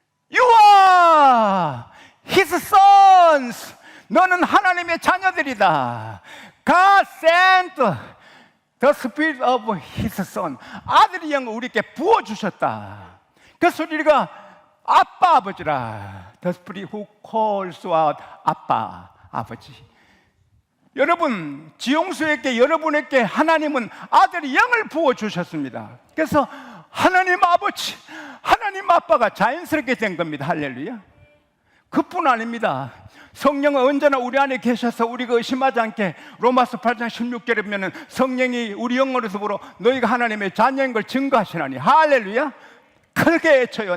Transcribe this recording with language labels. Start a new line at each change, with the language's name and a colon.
English: You are His sons.
Korean: 너는 하나님의 자녀들이다.
English: God sent the Spirit of His Son.
Korean: 아들의 영을 우리에게 부어주셨다. 그래서 우리가 아빠, 아버지라.
English: The Spirit who calls out
Korean: 아빠, 아버지. 여러분, 지용수에게, 여러분에게 하나님은 아들의 영을 부어주셨습니다. 그래서 하나님 아버지, 하나님 아빠가 자연스럽게 된 겁니다. 할렐루야. 그뿐 아닙니다. 성령은 언제나 우리 안에 계셔서 우리가 의심하지 않게 로마서 8장 16절에 보면 성령이 우리 영혼에서부로 너희가 하나님의 자녀인 걸 증거하시나니 할렐루야. 크게 외쳐요.